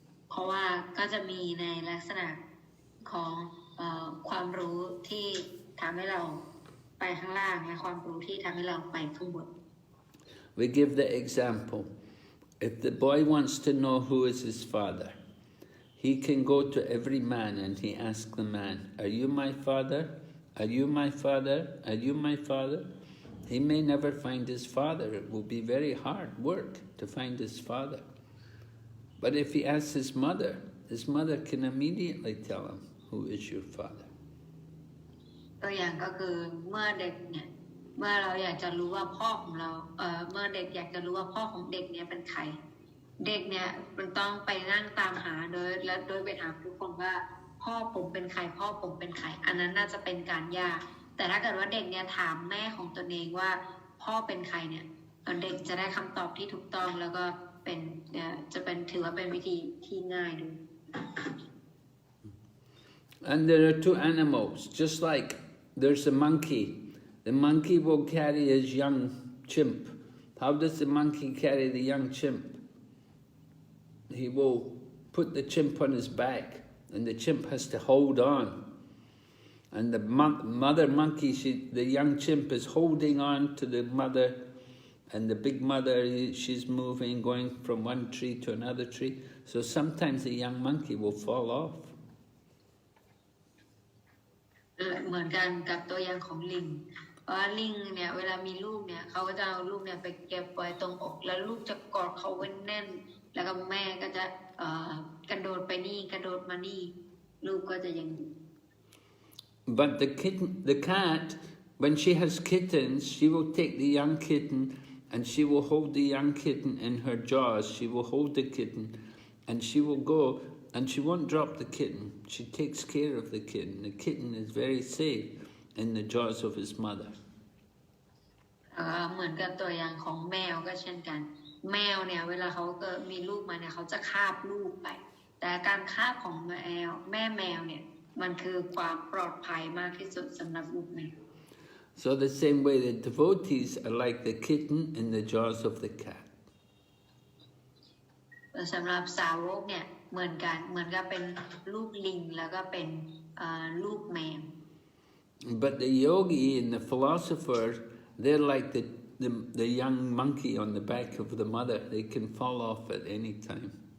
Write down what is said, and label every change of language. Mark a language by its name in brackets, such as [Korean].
[Thai] เพราะว่าก็จะมีในลักษณะของความรู้ที่ทำให้เราไปข้างล่างและความรู้ที่ทำให้เราไปข้างบน [English] We give the example. If the boy wants to know who is his father, he can go to every man and he asks the man, "Are you my father? Are you my father? Are you my father?" He may never find his father. It will be very hard work to find his father. But if he asks his mother can immediately tell him who is your father. [Thai] ตัวอย่างก็คือเมื่อเด็กเนี่ย เมื่อเราอยากจะรู้ว่าพ่อของเราเมื่อเด็กอยากจะรู้ว่าพ่อของเด็กเนี่ยเป็นใครเด็กเนี่ยมันต้องไปนั่งตามหาโดยไปถามทุกคนว่าพ่อผมเป็นใครพ่อผมเป็นใครอันนั้นน่าจะเป็นการยากแต่ถ้าเกิดว่าเด็กเนี่ยถามแม่ของตนเองว่าพ่อเป็นใครเนี่ยเด็กจะได้คำตอบที่ถูกต้องแล้วก็เป็นจะเป็นถือว่าเป็นวิธีที่ง่ายดู [English] And there are two animals, just like there's a monkey. The monkey will carry his young chimp. How does the monkey carry the young chimp? He will put the chimp on his back, and the chimp has to hold on. And the mother monkey, the young chimp is holding on to the mother, and the big mother, she's moving, going from one tree to another tree. So sometimes the young monkey will fall off. [Thai] เหมือนกันกับตัวอย่างของลิงเพราะลิงเนี่ยเวลามีลูกเนี่ยเขาก็จะเอาลูกเนี่ยไปเก็บไว้ตรงอกแล้วลูกจะกอดเขาไว้แน่นแล้วก็แม่ก็จะกระโดดไปนี่กระโดดมานี่ลูกก็จะยัง [English] But the cat, when she has kittens, she will take the young kitten and she will hold the young kitten in her jaws. She will hold the kitten and she will go and she won't drop the kitten. She takes care of the kitten. The kitten is very safe in the jaws of his mother. [Thai] เหมือนกับตัวอย่างของแมวก็เช่นกันแมวเนี่ยเวลาเขาเกิดมีลูกมาเนี่ยเขาจะคาบลูกไปแต่การคาบของแม่แมวเนี่ยมันคือความปลอดภัยมากที่สุดสำหรับลูกแมว [English] So the same way the devotees are like the kitten in the jaws of the cat. [Thai] สำหรับสาวกเนี่ยเหมือนกันเหมือนกับเป็นลูกลิงแล้วก็เป็นลูกแมว [English] But the yogi and the philosopher, they're like the young monkey on the back of the mother. They can fall off at any time.